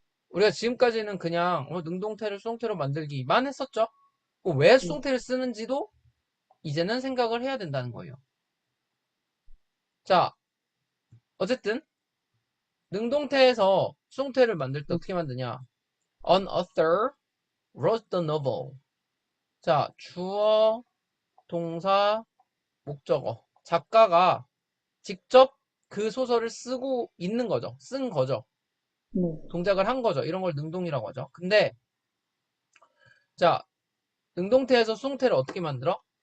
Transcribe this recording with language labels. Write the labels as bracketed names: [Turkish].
[Korean] 우리가 지금까지는 그냥 능동태를 수동태로 만들기만 했었죠. 왜 네, 수동태를 쓰는지도 이제는 생각을 해야 된다는 거예요. 자, 어쨌든 능동태에서 수동태를 만들 때 네, 어떻게 만드냐? [English] An author wrote the novel. [Korean] 자, 주어, 동사, 목적어. 작가가 직접 그 소설을 쓰고 있는 거죠. 쓴 거죠. 네, 동작을 한 거죠. 이런 걸 능동이라고 하죠. 근데 자, 능동태에서 수동태를 어떻게 만들어?